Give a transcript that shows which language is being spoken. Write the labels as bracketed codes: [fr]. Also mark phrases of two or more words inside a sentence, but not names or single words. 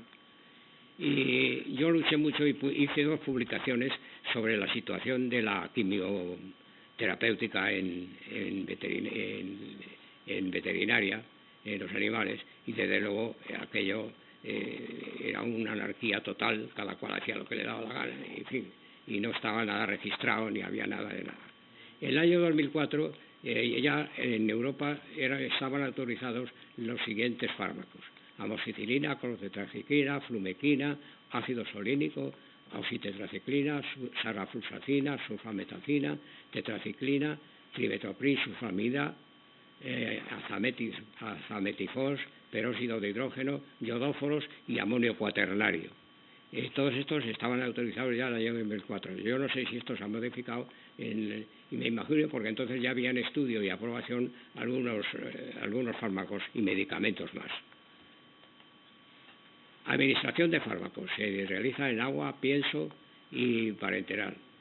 [es] Y yo luché mucho y hice 2 publicaciones sobre la situación de la quimioterapéutica en veterinaria, en los animales, y desde luego aquello era una anarquía total, cada cual hacía lo que le daba la gana, en fin, y no estaba nada registrado ni había nada de nada. En el año 2004 ya en Europa estaban autorizados los siguientes fármacos: amoxicilina, clortetracyclina, flumequina, ácido solínico, oxitetraciclina, sarrafloxacina, sulfametacina, tetraciclina, trimetoprim, sulfamida, azametifos, peróxido de hidrógeno, iodóforos y amonio cuaternario. Todos estos estaban autorizados ya en el año 2004. Yo no sé si esto se ha modificado, y me imagino porque entonces ya había en estudio y aprobación algunos fármacos y medicamentos más. Administración de fármacos se realiza en agua, pienso y parenteral.